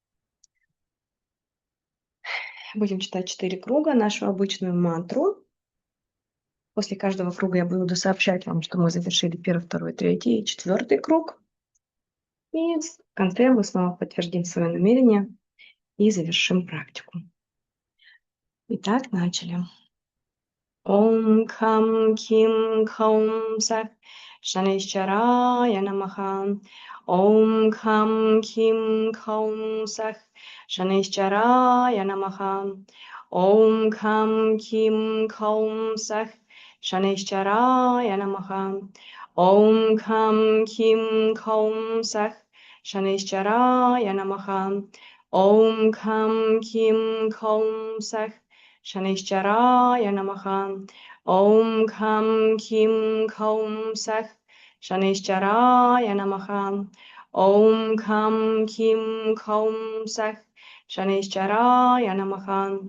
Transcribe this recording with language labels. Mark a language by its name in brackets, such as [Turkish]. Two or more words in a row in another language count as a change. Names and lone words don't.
[Russian] Будем читать 4 круга, нашу обычную мантру. После каждого круга я буду сообщать вам, что мы завершили 1, 2, 3 и 4 круг. И в конце мы снова подтвердим свое намерение и завершим практику. Итак, начали. [Sanskrit] ॐ खां खीं खौं सः शनैश्चराय नमः. ॐ खां खीं खौं सः शनैश्चराय नमः. ॐ खां खीं खौं सः शनैश्चराय नमः. ॐ खां खीं खौं सः शनैश्चराय नमः. ॐ खां खीं खौं सः शनैश्चराय नमः. ॐ खां खीं खौं सः शनैश्चराय नमः. ॐ खां खीं खौं सः शनैश्चराय नमः.